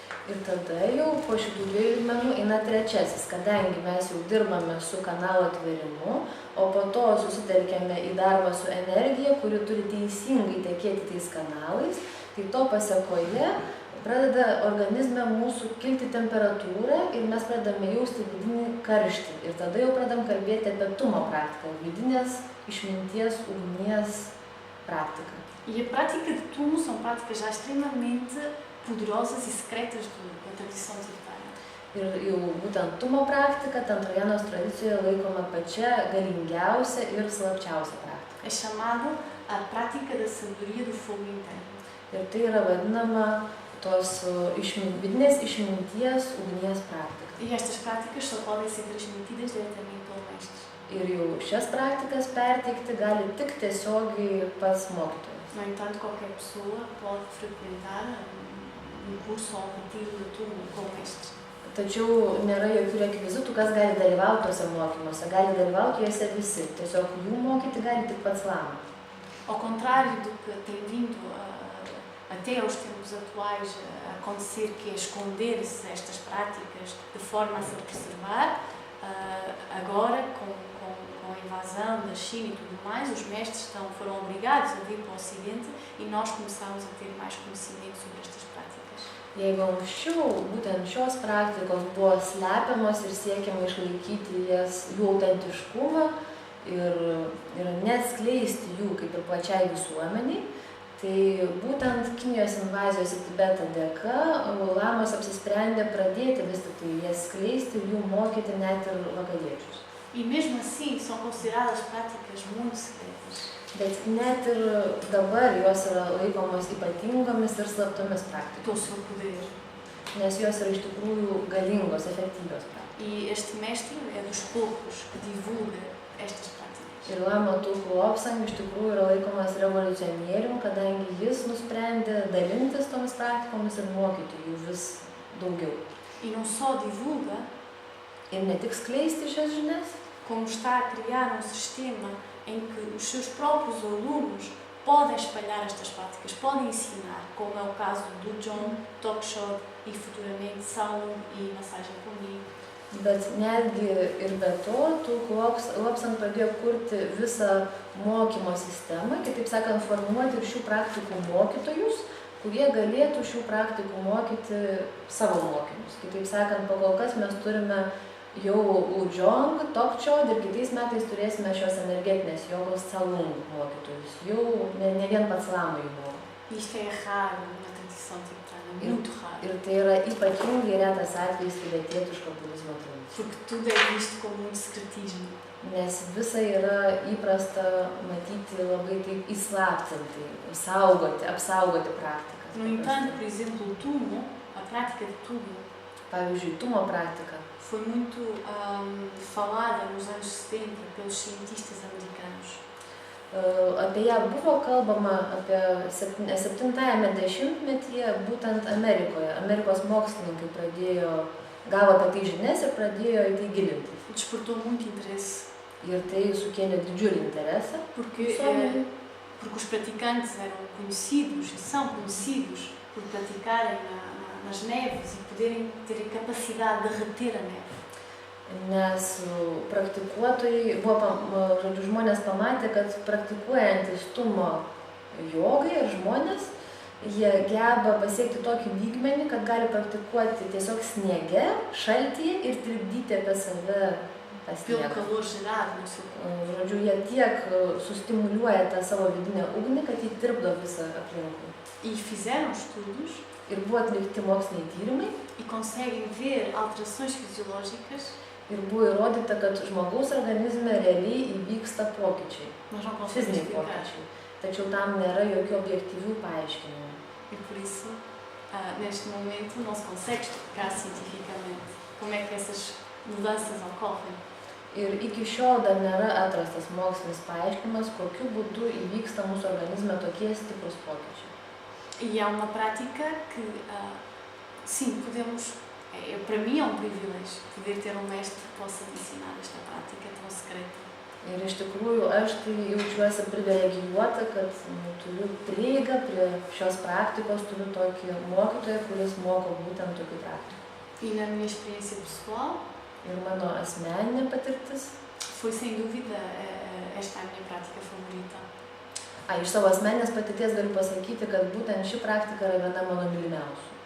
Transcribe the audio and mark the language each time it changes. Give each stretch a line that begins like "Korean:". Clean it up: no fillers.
Lithuanian: Ir tada jau po šitų 2 lygmenų eina trečiasis, kadangi mes jau dirbame su kanalo atverimu, o po to susitelkėme į darbą su energija, kuri turi teisingai tekėti tais kanalais, tai to pasekoje pradeda organizme mūsų kilti temperatūrą ir mes pradedame jausti vidinį karštį. Ir tada jau pradedam kalbėti apie tumo praktiką, vidinės išminties, ugnies praktiką.
Portuguese: E a prática de tumo são práticas já extremamente poderosas e secretas da tradição tibetana.
Lithuanian: Ir jau būtent tumo praktika Tantrajenos tradicijoje laikoma pačia galingiausia ir slapčiausia praktika.
Portuguese: É chamado a prática da sabedoria do fogo interno.
Lithuanian: Ir tai yra vadinama tos vidinės išminties ugnies praktika.
Portuguese: E estas práticas só podem ser transmitidas diretamente pelo mestre.
Lithuanian: Ir jau šias praktikas perteikti gali tik tiesiogiai pats mokytojas.
Portuguese: No entanto, qualquer pessoa pode frequentar curso ou retiro de tumo com o mestre.
Lithuanian: Tačiau nėra jokių rekvizitų, kas gali dalyvauti tuose mokymuose. Gali dalyvauti juose visi. Tiesiog jų mokyti gali tik pats lama.
Portuguese: Ao contrário do que tem vindo até aos tempos atuais a acontecer, que é esconder-se estas práticas de forma a se preservar, agora, com a invasão da China e tudo mais, os mestres foram obrigados a vir para o Ocidente e nós começamos a ter mais conhecimento sobre estas práticas.
Lithuanian: Jeigu anksčiau būtent šios praktikos buvo slepiamos ir siekiama išlaikyti jų autentiškumą ir neatskleisti jų kaip ir plačiai visuomeniai, tai būtent Kinijos invazijos į Tibetą dėka lamos apsisprendė pradėti vis tik tai jas skleisti ir jų mokyti net ir vakariečius.
Portuguese: E mesmo assim são consideradas práticas muito secretas.
Lithuanian: Bet net ir dabar jos yra laikomos ypatingomis ir slaptomis praktikomis.
Portuguese: Pelo seu poder.
Lithuanian: Nes jos yra iš tikrųjų galingos, efektyvios praktikos.
Portuguese: E este mestre é dos poucos que divulga estas práticas.
Lithuanian: Ir Lama Tulku Lobsang iš tikrųjų yra laikomas revoliucionierium, kadangi jis nusprendė dalintis tomis praktikomis ir mokyti jų vis daugiau.
Portuguese: E não só divulga,
Lithuanian: ir ne tik skleisti šias žinias,
Portuguese: como está a criar um sistema em que os seus próprios alunos podem espalhar estas práticas, podem ensinar, como é o caso do Lujong, Tokshod e futuramente Tsalung e massagem comigo.
Lithuanian: Bet netgi ir be to, Tulku Lobsang pradėjo kurti visą mokymo sistemą, kitaip sakant, formuoti ir šių praktikų mokytojus, kurie galėtų šių praktikų mokyti savo mokinius. Kitaip sakant, pakol kas mes turime jau Lujong, Tokshod ir kitais metais turėsime šios energetinės jogos Tsalung mokytojus. Jau ne vien pats Lama jų moko.
Portuguese: Isto é raro na tradição tibetana, muito raro.
Lithuanian: Ir tai yra ypatingai retas atvejis tibetietiško budizmo tradicijos.
Portuguese: Porque tudo é visto com muito secretismo.
Lithuanian: Nes visa yra įprasta matyti labai taip įslaptinti, apsaugoti praktikas.
Portuguese: No entanto, por exemplo, o tumo, a prática de tumo,
Lithuanian: pavyzdžiui, tumo praktika
Portuguese: foi muito falada nos anos 70 pelos cientistas americanos.
Lithuanian: Apie ją buvo kalbama apie 70-ame dešimtmetyje būtent Amerikoje. Amerikos mokslininkai gavo apie tai žinias ir pradėjo į tai gilinti.
Portuguese: Despertou muito interesse.
Lithuanian: Ir tai sukėlė didžiulį interesą.
Portuguese: Porque os praticantes eram conhecidos e são conhecidos por praticarem nas neves e poderem ter a capacidade de reter a neve.
Lithuanian: Nes praktikuotojai, žmonės pamatė, kad praktikuojantis tumo jogai ir žmonės, jie geba pasiekti tokį lygmenį, kad gali praktikuoti tiesiog sniege, šaltyje ir tirpdyti apie save tą
Portuguese: Pelo
Lithuanian: sniegą.
Portuguese: calor gerado no seu corpo.
Lithuanian: Žodžiu, jie tiek sustimuliuoja tą savo vidinę ugnį, kad jį tirpdo visą aplinkui.
Portuguese: E fizeram estudos
Lithuanian: Ir buvo atlikti moksliniai tyrimai
Portuguese: e conseguem ver alterações fisiológicas.
Lithuanian: ir buvo įrodyta, kad žmogaus organizme realiai įvyksta pokyčiai,
Portuguese: Nós não conseguimos
Lithuanian: fiziniai
Portuguese: explicar.
Lithuanian: pokyčiai. Tačiau tam nėra jokių objektyvių paaiškinimų.
Portuguese: E por isso, neste momento, não se consegue explicar cientificamente como é que essas mudanças ocorrem.
Lithuanian: Ir iki šiol dar nėra atrastas mokslinis paaiškinimas, kokiu būdu įvyksta mūsų organizme tokie stiprus pokyčiai.
Portuguese: E é uma prática que, sim, podemos. Para mim é um privilégio poder ter um mestre que possa me ensinar esta prática tão secreta.
Lithuanian: Ir iš tikrųjų aš tai jaučiuosi privilegijuota, kad turiu prieigą prie šios praktikos, turiu tokį mokytoją, kuris moko būtent tokių praktikų.
Portuguese: E na minha experiência pessoal,
Lithuanian: Ir mano asmeninė patirtis.
Portuguese: foi sem dúvida esta a minha prática favorita.
Lithuanian: Iš savo asmeninės patirties galiu pasakyti, kad būtent ši praktika yra viena mano mylimiausių.